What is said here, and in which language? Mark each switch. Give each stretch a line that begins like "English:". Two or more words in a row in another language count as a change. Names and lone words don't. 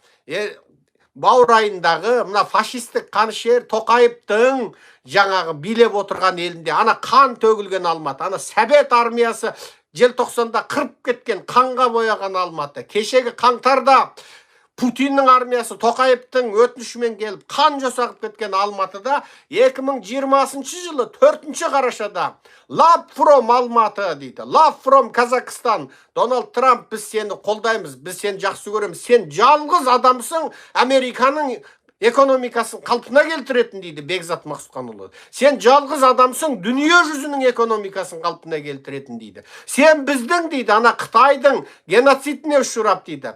Kazakh: баурайындағы мына фашистік қанішер Тоқаевтың жаңағы билеп отырған елінде қан төгілген Алматы, Совет армиясы желтоқсанда қырып кеткен, қанға бояған Алматы, кешегі қаңтарда Путиннің армиясы Тоқаевтың өтінішімен келіп қан жасағып кеткен Алматыда 2020 жылы 4 қарашада
English: Love from
Kazakh: Алматы дейді.
English: Love from Kazakhstan.
Kazakh: Дональд Трамп, біз сені қолдаймыз, біз сені жақсы көреміз. Сен жалғыз адамсың, Американың экономикасын қалпына келтіретін дейді Бекзат Мақсұтханұлы. Сен жалғыз адамсың, дүние жүзінің экономикасын қалпына келтіретін дейді. Сен біздің дейді, Қытайдың геноцидіне ұшырап дейді.